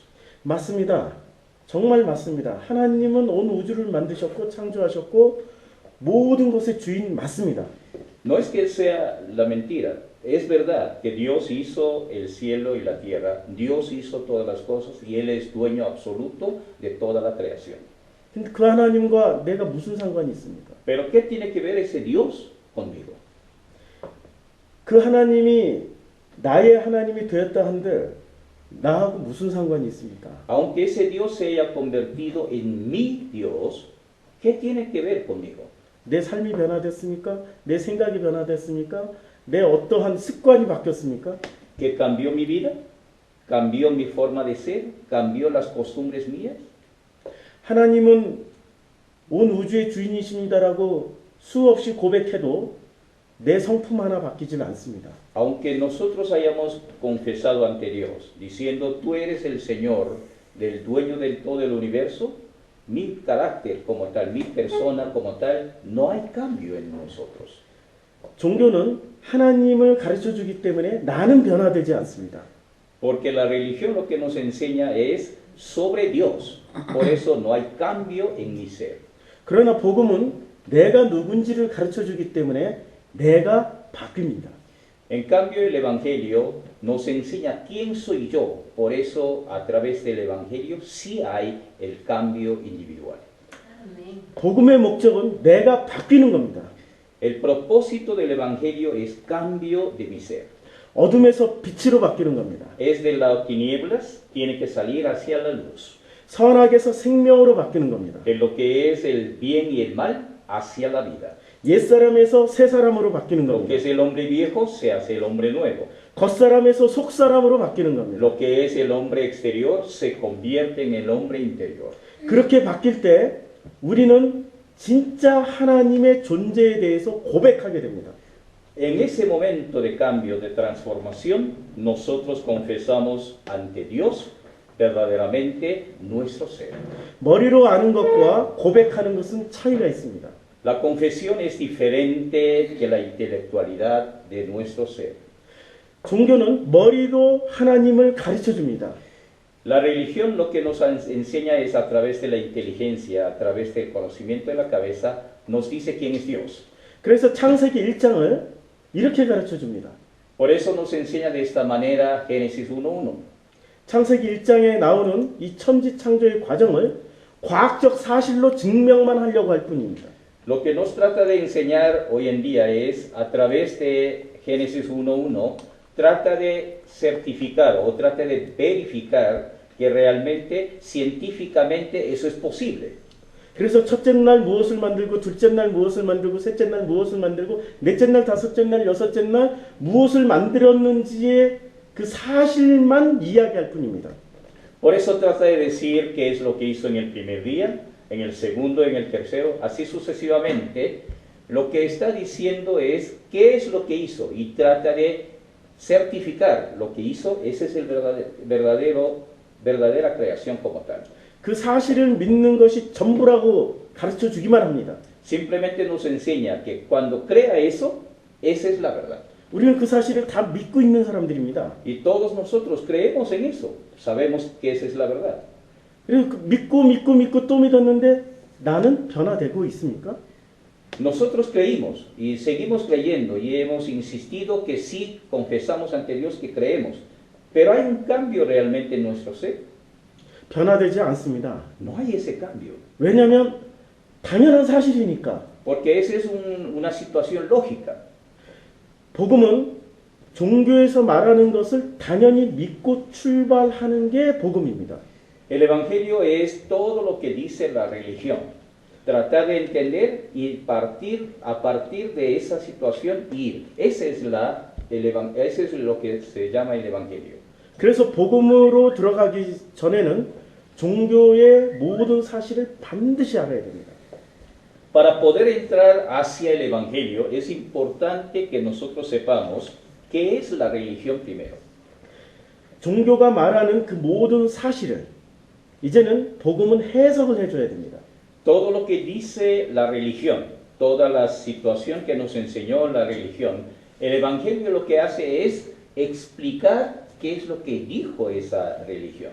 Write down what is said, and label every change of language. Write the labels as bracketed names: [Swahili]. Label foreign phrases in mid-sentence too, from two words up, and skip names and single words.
[Korean] 맞습니다. 정말 맞습니다. 하나님은 온 우주를 만드셨고 창조하셨고 모든 것의 주인 맞습니다. [Spanish] No es que sea la mentira, es verdad que Dios hizo el cielo y la tierra, Dios hizo todas las cosas y Él es dueño absoluto de toda la creación. [Korean] 근데 그 하나님과 내가 무슨 상관이 있습니까? [Spanish] Pero ¿qué tiene que ver ese Dios conmigo? [Korean] 그 하나님이 나의 하나님이 되었다 한들 나하고 무슨 상관이 있습니까? [Spanish] Aunque ese Dios se haya convertido en mi Dios, ¿qué tiene que ver conmigo? [Korean] 내 삶이 변화됐습니까? 내 생각이 변화됐습니까? 내 어떠한 습관이 바뀌었습니까? [Spanish] ¿Que cambió mi vida? ¿Cambió mi forma de ser? ¿Cambió las costumbres mías? [Korean] 하나님은 온 우주의 주인이십니다라고 수없이 고백해도 내 성품 하나 바뀌지는 않습니다. [Spanish] Aunque nosotros hayamos confesado ante Dios, diciendo, tú eres el Señor, del dueño del todo el universo, mi carácter como tal, mi persona como tal, no hay cambio en nosotros. [Korean] 종교는 하나님을 가르쳐 주기 때문에 나는 변화되지 않습니다. [Spanish] Porque la religión lo que nos enseña es sobre Dios. Por eso no hay cambio en mi ser. [Korean] 그러나 복음은 내가 누군지를 가르쳐 주기 때문에 내가 바뀝니다. [Spanish] En cambio, el Evangelio nos enseña quién soy yo. Por eso, a través del Evangelio, sí hay el cambio individual. [Korean] 복음의 목적은 내가 바뀌는 겁니다. [Spanish] El propósito del Evangelio es cambio de mi ser. [Korean] 어둠에서 빛으로 바뀌는 겁니다. [Spanish] Es de las tinieblas, tiene que salir hacia la luz. [Korean] 선악에서 생명으로 바뀌는 겁니다. [Spanish] De lo que es el bien y el mal, hacia la vida. [Korean] 옛사람에서 새사람으로 바뀌는 [Spanish] Lo que [Korean] 겁니다. [Spanish] es el hombre viejo, se hace el hombre nuevo. [Korean] 겉사람에서 속사람으로 바뀌는 겁니다. [Spanish] Lo que es el hombre exterior, se convierte en el hombre interior. [Korean] 그렇게 바뀔 때 우리는 진짜 하나님의 존재에 대해서 고백하게 됩니다. [Spanish] En ese momento de cambio, de transformación, nosotros confesamos ante Dios verdaderamente nuestro ser. [Korean] 머리로 아는 것과 고백하는 것은 차이가 있습니다. [Spanish] La confesión es diferente que la intelectualidad de nuestro ser. [Korean] 종교는 머리로 하나님을 가르쳐 줍니다. [Spanish] La religión lo que nos enseña es a través de la inteligencia, a través del conocimiento de la cabeza, nos dice quién es Dios. [Korean] 그래서 창세기 1장을 이렇게 가르쳐 줍니다. [Spanish] Por eso nos enseña de esta manera Génesis 1:1. [Korean] 창세기 1장에 나오는 이 천지 창조의 과정을 과학적 사실로 증명만 하려고 할 뿐입니다. [Spanish] Lo que nos trata de enseñar hoy en día es, a través de Génesis 1:1, trata de certificar o trata de verificar que realmente, científicamente, eso es posible. [Korean] 그래서 첫째 날 무엇을 만들고 둘째 날 무엇을 만들고 셋째 날 무엇을 만들고 넷째 날 다섯째 날 여섯째 날 무엇을 만들었는지의 그 사실만 이야기할 뿐입니다. [Spanish] Por eso trata de decir qué es lo que hizo en el primer día, en el segundo, en el tercero, así sucesivamente. Lo que está diciendo es qué es lo que hizo y trata de certificar lo que hizo. Ese es el verdadera creación como tal. [Korean] 그 사실을 믿는 것이 전부라고 가르쳐 주기만 합니다. [Spanish] Simplemente nos enseña que cuando crea eso, esa es la verdad. [Korean] 우리는 그 사실을 다 믿고 있는 사람들입니다. [Spanish] Y todos nosotros creemos en eso. Sabemos que esa es la verdad. [Korean] 그리고 믿고 또 믿었는데 나는 변화되고 있습니까? [Spanish] Nosotros creímos y seguimos creyendo y hemos insistido que sí confesamos ante Dios que creemos. Pero hay un cambio realmente en nuestro ser. [Korean] 변화되지 않습니다. [Spanish] No hay ese cambio. [Korean] 왜냐하면 당연한 사실이니까. [Spanish] Porque esa es una situación lógica. [Korean] 복음은 종교에서 말하는 것을 당연히 믿고 출발하는 게 복음입니다. [Spanish] El Evangelio es todo lo que dice la religión. Tratar de entender y a partir de esa situación ir. Ese es lo que se llama el Evangelio. [Korean] 그래서 복음으로 들어가기 전에는 종교의 모든 사실을 반드시 알아야 됩니다. [Spanish] Para poder entrar hacia el Evangelio es importante que nosotros sepamos qué es la religión primero. [Korean] 종교가 말하는 그 모든 사실을 이제는 복음은 해석을 해줘야 됩니다. [Spanish] Todo lo que dice la religión, toda la situación que nos enseñó la religión, el Evangelio lo que hace es explicar qué es lo que dijo esa religión.